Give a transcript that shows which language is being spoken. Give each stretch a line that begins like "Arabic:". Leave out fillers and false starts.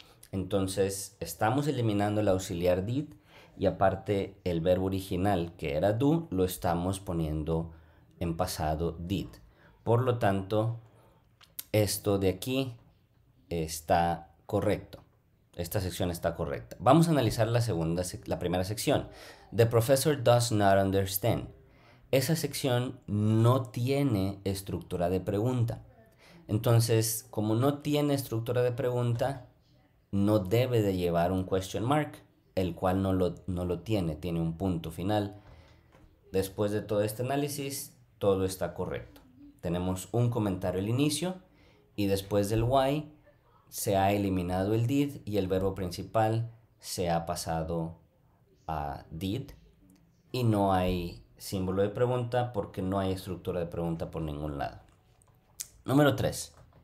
Spanish: Entonces, estamos eliminando el auxiliar did y aparte el verbo original, que era do, lo estamos poniendo en pasado did. Por lo tanto, esto de aquí está correcto. Esta sección está correcta. Vamos a analizar la primera sección.
English: The professor does not understand.
Spanish: Esa sección no tiene estructura de pregunta. Entonces, como no tiene estructura de pregunta, no debe de llevar un question mark, el cual no lo tiene un punto final. Después de todo este análisis, todo está correcto. Tenemos un comentario al inicio y después del why se ha eliminado el did y el verbo principal se ha pasado a did y no hay símbolo de pregunta porque no hay estructura de pregunta por ningún lado. Número 3.